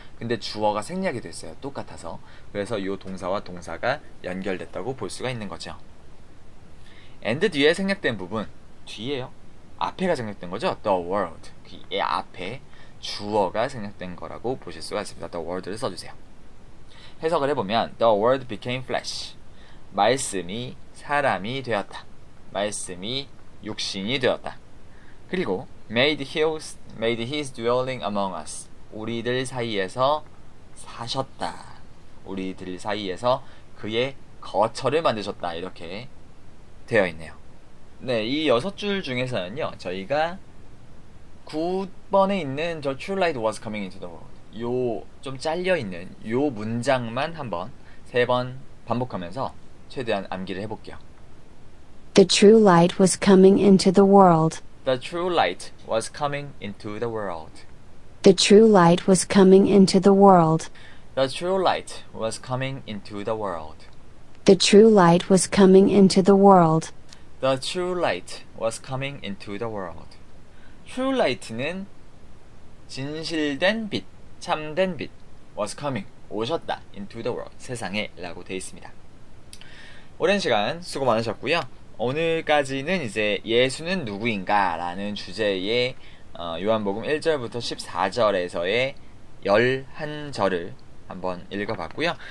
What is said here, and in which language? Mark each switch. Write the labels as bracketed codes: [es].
[ko] 근데 주어가 생략이 됐어요. 똑같아서. 그래서 요 동사와 동사가 연결됐다고 볼 수가 있는 거죠. and 뒤에 생략된 부분, 뒤에요. 앞에가 생략된 거죠. [en] the world. [ko] 이 앞에 주어가 생략된 거라고 보실 수가 있습니다. [en] the world [ko] 를 써주세요. 해석을 해보면 [en] the word became flesh. [ko] 말씀이 사람이 되었다. 말씀이 육신이 되었다. 그리고 [en] made his dwelling among us. [ko] 우리들 사이에서 사셨다. 우리들 사이에서 그의 거처를 만드셨다. 이렇게 되어 있네요. 네, 이 6줄 중에서는요, 저희가 9번에 있는 [en] The true light was coming into the world, [ko] 요 좀 잘려있는 요 문장만 한번 3번 반복하면서 최대한 암기를 해볼게요. [en] The true light was coming into the world. The true light was coming into the world. The true light was coming into the world. The true light was coming into the world. The true light was coming into the world. The true light was coming into the world. [ko] True light는 진실된 빛, 참된 빛, [en] was coming, [ko] 오셨다, [en] into the world, [ko] 세상에 라고 되어 있습니다. 오랜 시간 수고 많으셨고요. 오늘까지는 이제 예수는 누구인가 라는 주제의 요한복음 1절부터 14절에서의 11절을 한번 읽어봤고요.